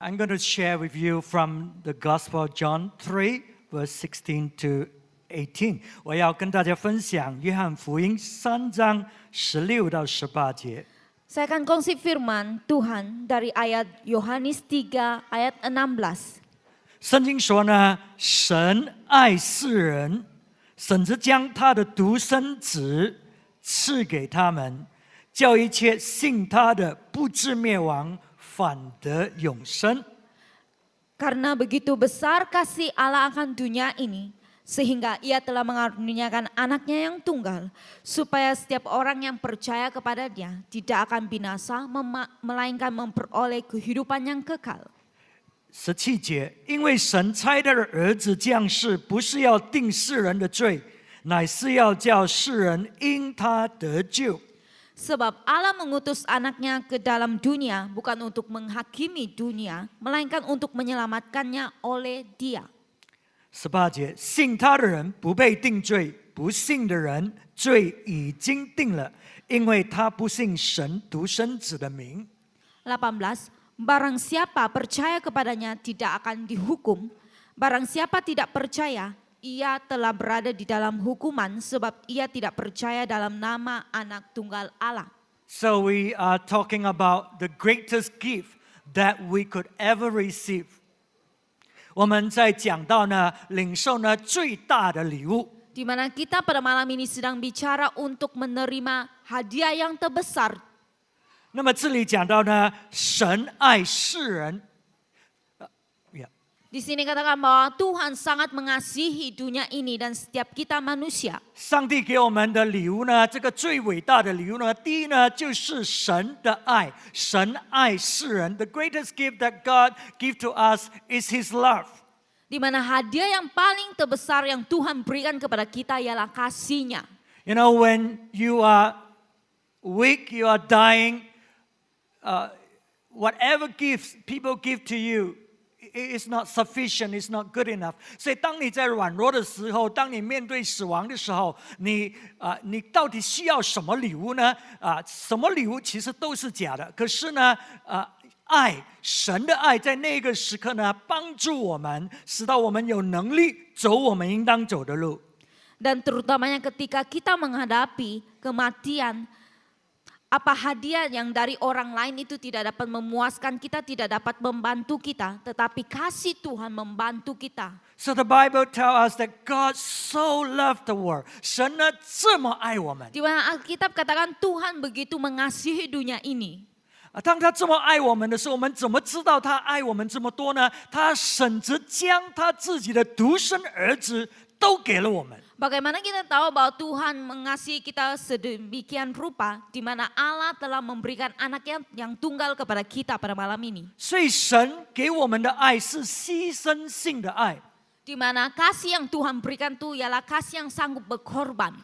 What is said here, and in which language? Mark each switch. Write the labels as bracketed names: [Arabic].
[English] I'm going to share with you from the Gospel of John 3, verse 16 to 18. [Chinese] 我要跟大家分享约翰福音3章16到18节。 [Malay] Saya akan kongsi firman Tuhan dari ayat Yohanes 3 ayat 16. [Chinese] 圣经说呢，神爱世人，甚至将他的独生子赐给他们，叫一切信他的不至灭亡，反得永生。 [Malay] Karena begitu besar kasih Allah akan dunia ini, sehingga ia telah mengaruniakan anaknya yang tunggal, supaya setiap orang yang percaya kepada dia tidak akan binasa, melainkan memperoleh kehidupan yang kekal. [Chinese] 17节，因为神差他的儿子降世，不是要定世人的罪，乃是要叫世人因他得救。 [Malay] Sebab Allah mengutus anaknya ke dalam dunia bukan untuk menghakimi dunia, melainkan untuk menyelamatkannya oleh dia. [Chinese] 18节，信他的人不被定罪，不信的人罪已经定了，因为他不信神独生子的名。 [Malay] 18. Barang siapa percaya kepadanya tidak akan dihukum. Barang siapa tidak percaya, ia telah berada di dalam hukuman sebab ia tidak percaya dalam nama anak tunggal Allah. [English] So we are talking about the greatest gift that we could ever receive. [Chinese] 我们在讲到呢，领受呢最大的礼物。 [Malay] Di mana kita pada malam ini sedang bicara untuk menerima hadiah yang terbesar. [Chinese] 那么这里讲到呢，神爱世人。 [Malay] Di sini katakan bahwa Tuhan sangat mengasihi dunia ini dan setiap kita manusia. [Chinese] 上帝给我们的礼物呢，这个最伟大的礼物呢，第一呢就是神的爱，神爱世人。 [English] The greatest gift that God give to us is His love. [Malay] Di mana hadiah yang paling terbesar yang Tuhan berikan kepada kita ialah kasih-Nya. [English] You know, when you are weak, you are dying, whatever gifts people give to you, it's not sufficient, it's not good enough. [Chinese] 所以当你在软弱的时候，当你面对死亡的时候，你到底需要什么礼物呢？什么礼物其实都是假的。可是呢，爱，神的爱在那个时刻呢，帮助我们，使到我们有能力走我们应当走的路。 [Malay] Dan terutamanya ketika kita menghadapi kematian, apa hadiah yang dari orang lain itu tidak dapat memuaskan kita, tidak dapat membantu kita, tetapi kasih Tuhan membantu kita. [English] So the Bible tells us that God so loved the world. [Chinese] 神呢这么爱我们。 [Malay] Di mana Alkitab katakan Tuhan begitu mengasihi dunia ini. [Chinese] 当他这么爱我们的时候，我们怎么知道他爱我们这么多呢？他甚至将他自己的独生儿子都给了我们。 [Malay] Bagaimana kita tahu bahwa Tuhan mengasihi kita sedemikian rupa, di mana Allah telah memberikan anaknya yang tunggal kepada kita pada malam ini. [Chinese] 所以神给我们的爱是牺牲性的爱。 [Malay] Di mana kasih yang Tuhan berikan itu ialah kasih yang sanggup berkorban.